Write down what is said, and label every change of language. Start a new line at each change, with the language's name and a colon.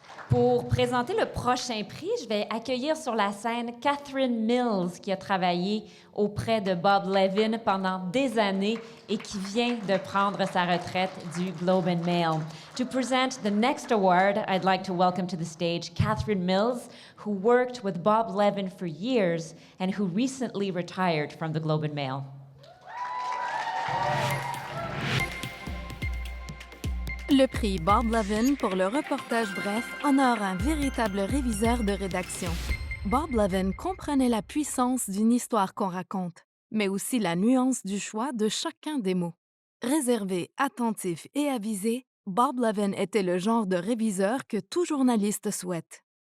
French: Pour présenter le prochain prix, je vais accueillir sur la scène Catherine Mills, qui a travaillé auprès de Bob Levin pendant des années et qui vient de prendre sa retraite du Globe and Mail.
English: To present the next award, I'd like to welcome to the stage Catherine Mills, who worked with Bob Levin for years and who recently retired from the Globe and Mail.
French: Le prix Bob Levin pour le reportage bref honore un véritable réviseur de rédaction. Bob Levin comprenait la puissance d'une histoire qu'on raconte, mais aussi la nuance du choix de chacun des mots. Réservé, attentif et avisé, Bob Levin était le genre de réviseur que tout journaliste souhaite.